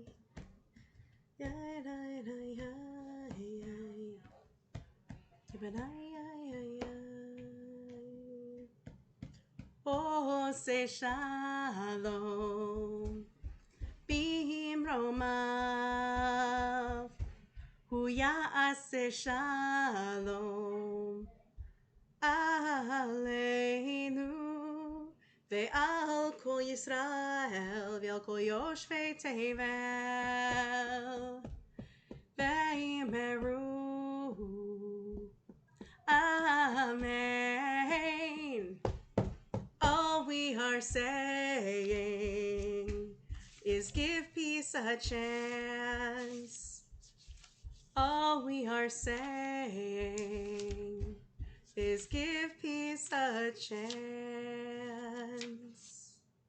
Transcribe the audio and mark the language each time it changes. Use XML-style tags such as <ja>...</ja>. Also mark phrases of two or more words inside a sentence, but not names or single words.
<en>Yeah, hi, hi, hi, hi. Yeah, hi, hi, hi, hi. Oh, say shalom.</en> <he>Bimromav. הוא יעשה שלום. עלינו ועל כל ישראל ועל כל יושבי תבל ואמרו אמן.</he> <en>All we are saying is give peace a chance. All we are saying is give peace a chance.</en>